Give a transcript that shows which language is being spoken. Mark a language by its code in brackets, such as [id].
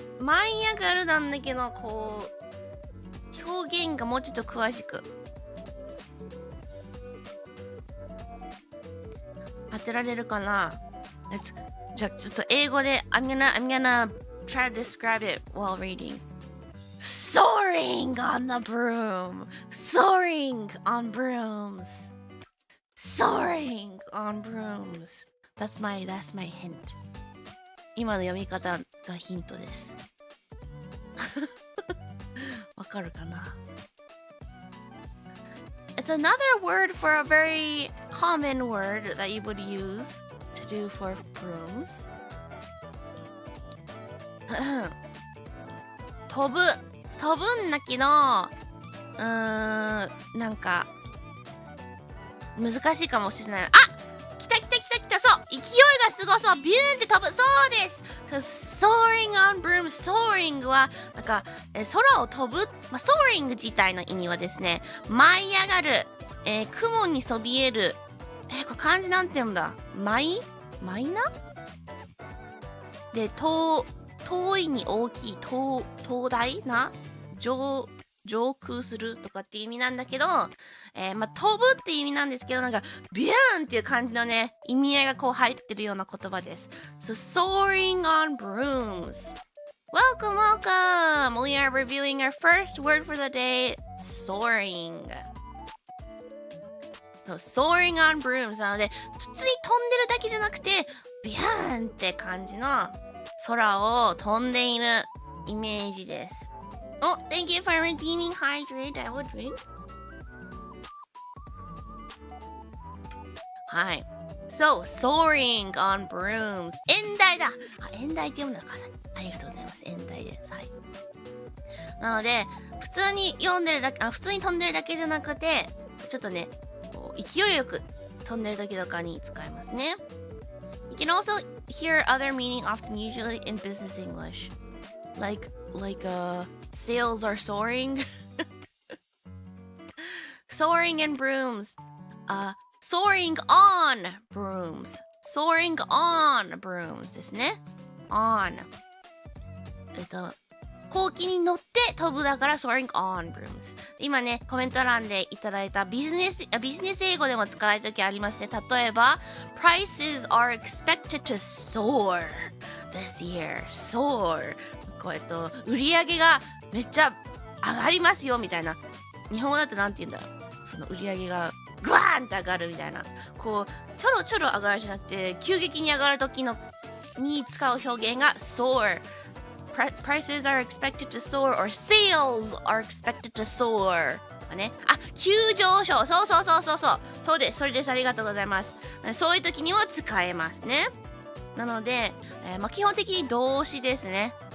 [ja] 舞い上がるなんだけどこう表現がもうちょっと詳しく当てられるかな。じゃあちょっと英語で [en] I'm gonna try to describe it while reading. Soaring on the broom. Soaring on brooms. Soaring on brooms. That's my hint. [ja] 今の読み方がヒントです。わかるかな？ [en] It's another word for a very common word that you would use to do for brooms. [ja] 飛ぶんだけどなんか難しいかもしれない。あ、来た。そう、勢いがすごそう。ビューンって飛ぶ。そうです。 [en] Soaring on broom. [ja] Soaring はなんか空を飛ぶ。Soaring 自体の意味はですね、舞い上がる、雲にそびえる。これ漢字なんて読むんだ。舞な？で、遠いに大きい。灯台な？上空するとかっていう意味なんだけど、飛ぶっていう意味なんですけど、なんかビューンっていう感じのね意味合いがこう入ってるような言葉です。 [en] So soaring on brooms. Welcome. We are reviewing our first word for the day, soaring. So soaring on brooms [ja] なので普通に飛んでるだけじゃなくてビューンって感じの空を飛んでいるイメージです。 [en] Oh, thank you for redeeming hydrate. I would drink. [ja] はい。 [en] So, soaring on brooms. [ja] 演題だ。演題って読むのか。ありがとうございます。演題です。はい。なので、普通に飛んでるだけじゃなくて、ちょっとね、こう勢いよく飛んでる時とかに使いますね。 [en] You can also hear other meaning often usually in business English. Like sales are soaring. Soaring in brooms. Soaring on brooms. Soaring on brooms [ja] ですね。 on ほうきに乗って飛ぶだから [en] soaring on brooms。 [ja] 今ねコメント欄でいただいたビジネス英語でも使えるときありますね。例えば [en] Prices are expected to soar this year. [ja] Soar 売り上げがめっちゃ上がりますよみたいな。日本語だとなんて言うんだろう。その売り上げがグワーンって上がるみたいな。こうちょろちょろ上がるじゃなくて急激に上がる時のに使う表現が soar。 [en] Prices are expected to soar or sales are expected to soar。 [ja] ね、急上昇。そうです。それです。ありがとうございます。そういう時には使えますね。なので、基本的に動詞ですね。